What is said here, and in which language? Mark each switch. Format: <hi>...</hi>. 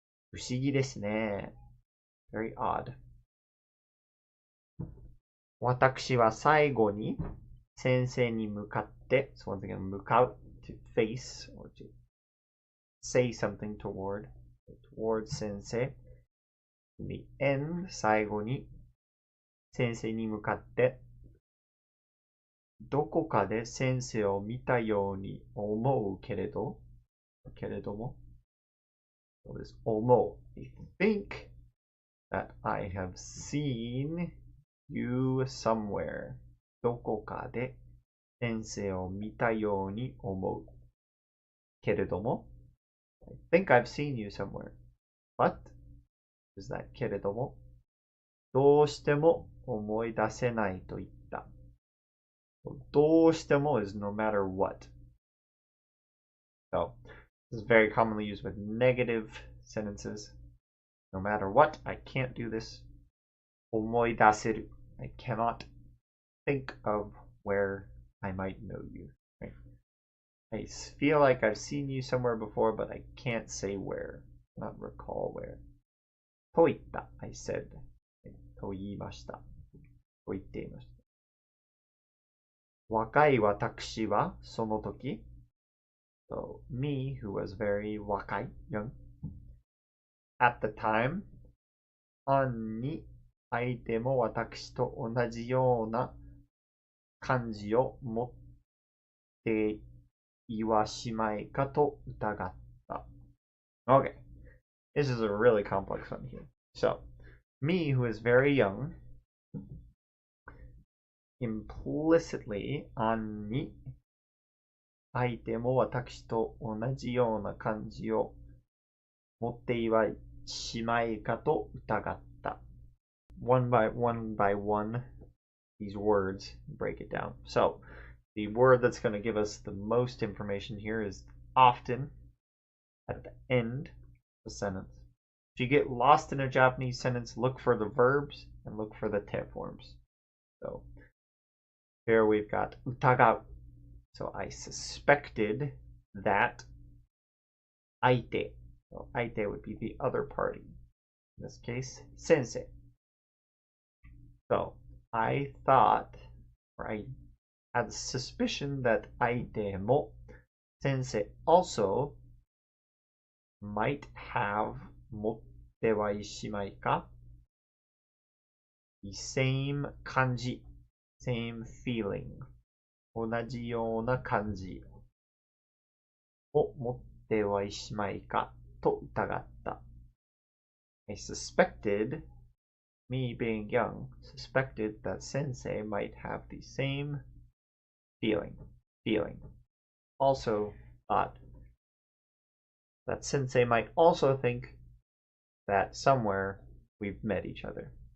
<ja>不思議ですね。</ja> <en>Very odd.</en> <ja>私は最後に先生に向かって、</ja> <en>so once again, 向かう to face or to say something towards 先生。 In the end,</en> <ja>最後に先生に向かって、どこかで先生を見たように思うけれども、</ja> <en>what is 思う? I think that I have seen you somewhere.</en> <ja>どこかで先生を見たように思うけれども、</ja> <en>I think I've seen you somewhere. But is that</en> <ja>けれども、どうしても思い出せないと言った。</ja> <en>どうしても is no matter what. So this is very commonly used with negative sentences. No matter what, I can't do this. 思い出せる. I cannot think of where I might know you. Right? I feel like I've seen you somewhere before, but I can't say where. Not recall where. と言った.I said.</en> <ja>と言いました。と言っていました。若い私はその時</ja> <en>So me, who was very</en> <ja>若い</ja> <en>young, at the time,</en> <ja>暗に相手も私と同じような感じを持っていはしまいかと疑った。</ja> <en>Okay, this is a really complex one here. So, me, who is very young, implicitly</en> <ja>暗に相手も私と同じような感じを持っていはしまいかと疑った。</ja> <en>One by one, these words break it down. So, the word that's going to give us the most information here is often at the end of the sentence. If you get lost in a Japanese sentence, look for the verbs and look for the te forms. So, here we've got 疑う. So I suspected that 相手. So 相手 would be the other party. In this case, sensei. So I thought, or I had the suspicion that 相手も sensei also might have 持ってはいしまいか the same 感じ same feeling</en> <ja>同じような感じを持ってはいしまいかと疑った。</ja> <en>I suspected, me being young, suspected that sensei might have the same feeling. Also thought that sensei might also think that somewhere we've met each other.</en>